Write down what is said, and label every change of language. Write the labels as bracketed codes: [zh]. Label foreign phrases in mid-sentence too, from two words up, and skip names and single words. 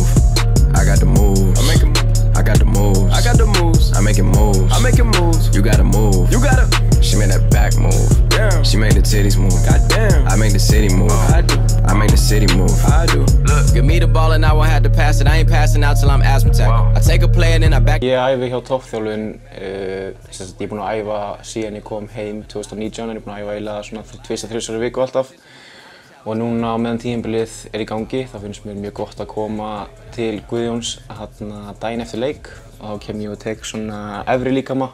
[en] I got the moves. I make a move. I got the moves. I got the moves. I'm making moves. I'm making moves. You gotta move. You gotta. She made that back move. Damn. She made the titties move. Goddamn. I made the city move. I do. I made the city move. I do. Look, give me the ball and I won't have to pass it. I ain't passing out till I'm asthmatic. I take a play and then I back. [is] Ég æfi hjá toppþjálfun, ég er búinn að æfa síðan ég kom heim 2019, ég er búinn að æfa eiginlega svona 2-3 viku alltaf. Og núna á meðan tímabilið er í gangi, þá finnst mér mjög gott að koma til Guðjóns daginn eftir leik og þá kem ég og tek svona efri líkama.